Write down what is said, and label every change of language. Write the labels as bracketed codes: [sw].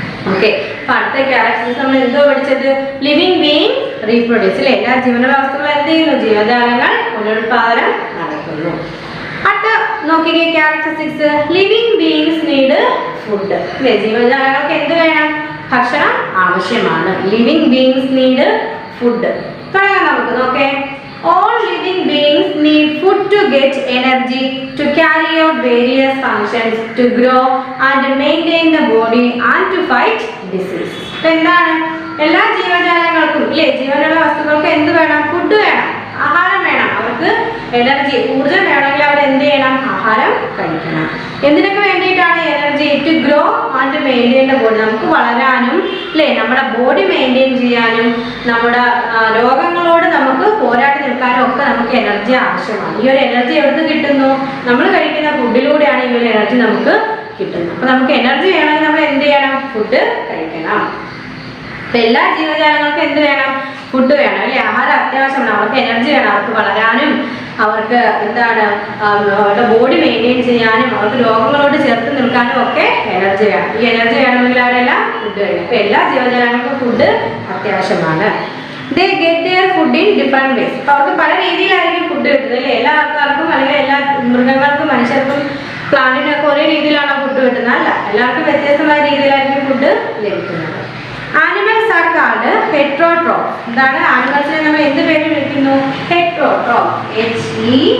[ml] Okay, അപ്പൊ അടുത്ത characters നമ്മൾ എന്തോ പഠിച്ചത്, [en] living being reproduce [ml] അല്ലെ, എല്ലാ ജീവനുള്ള വസ്തുക്കളും എന്ത് ചെയ്യുന്നു, ജീവജാലങ്ങൾ പുനരുൽപാദനം നടക്കുന്നു. അടുത്ത നോക്കിക്കേ characteristics, [en] living beings need food [ml] അല്ലെ, ജീവജാലങ്ങൾക്ക് എന്ത് വേണം, ഭക്ഷണം ആവശ്യമാണ്. [en] Living beings need food. തുടങ്ങാം നമുക്ക്. [ml] നോക്കേ, [en] all living beings need food to get energy to carry out various functions, to grow and maintain the body and to fight disease. [ml] എന്താണ് എല്ലാ ജീവജാലങ്ങൾക്കും ഇല്ലേ, ജീവനുള്ള വസ്തുക്കൾക്ക് എന്ത് വേണം, ഫുഡ് വേണം, ആഹാരം വേണം. അവർക്ക് എനർജി, ഊർജ്ജം വേണമെങ്കിൽ അവർ എന്ത് ചെയ്യണം, ആഹാരം കഴിക്കണം. എന്തിനൊക്കെ വേണ്ടിയിട്ടാണ് energy, [en] to grow and maintain the body, [ml] നമുക്ക് വളരാനും അല്ലേ നമ്മുടെ ബോഡി മെയിൻറ്റെയിൻ ചെയ്യാനും നമ്മുടെ രോഗങ്ങളോട് നമുക്ക് പോരാട്ടി നിൽക്കാനും ഒക്കെ നമുക്ക് എനർജി ആവശ്യമാണ്. ഈ ഒരു എനർജി എവിടെ കിട്ടുന്നു, നമ്മൾ കഴിക്കുന്ന ഫുഡിലൂടെയാണ് ഈ ഒരു എനർജി നമുക്ക് കിട്ടുന്നത്. അപ്പൊ നമുക്ക് എനർജി വേണമെങ്കിൽ നമ്മൾ എന്ത് ചെയ്യണം, ഫുഡ് കഴിക്കണം. അപ്പൊ എല്ലാ ജീവജാലങ്ങൾക്കും എന്ത് വേണം, ഫുഡ് വേണം അല്ലെ, ആഹാരം അത്യാവശ്യമാണ്. അവർക്ക് എനർജി വേണം, അവർക്ക് വളരാനും അവർക്ക് എന്താണ് അവരുടെ ബോഡി മെയിൻറ്റെയിൻ ചെയ്യാനും അവർക്ക് രോഗങ്ങളോട് ചേർത്ത് നിൽക്കാനും ഒക്കെ എനർജി വേണം. ഈ എനർജി വേണമെങ്കിൽ അവരെല്ലാം ഫുഡ് കഴിക്കും. അപ്പൊ എല്ലാ ജീവജാലങ്ങൾക്കും ഫുഡ് അത്യാവശ്യമാണ്. [en] They get their food in different ways. [ml] അപ്പൊ അവർക്ക് പല രീതിയിലായിരിക്കും ഫുഡ് കിട്ടുന്നത് അല്ലേ, എല്ലാ ആൾക്കാർക്കും അല്ലെങ്കിൽ എല്ലാ മൃഗങ്ങൾക്കും മനുഷ്യർക്കും പ്ലാന്റിനൊക്കെ ഒരേ രീതിയിലാണ് ഫുഡ് കിട്ടുന്നത് അല്ല, എല്ലാവർക്കും വ്യത്യസ്തമായ രീതിയിലായിരിക്കും ഫുഡ് ലഭിക്കുന്നത്. [en] Animals are called heterotroph. [ml] എന്താണ് ആനിമൽസിനെ നമ്മൾ എന്ത് പേര് വിളിക്കുന്നു, ഹെറ്ററോട്രോഫ്. HETROTROPH.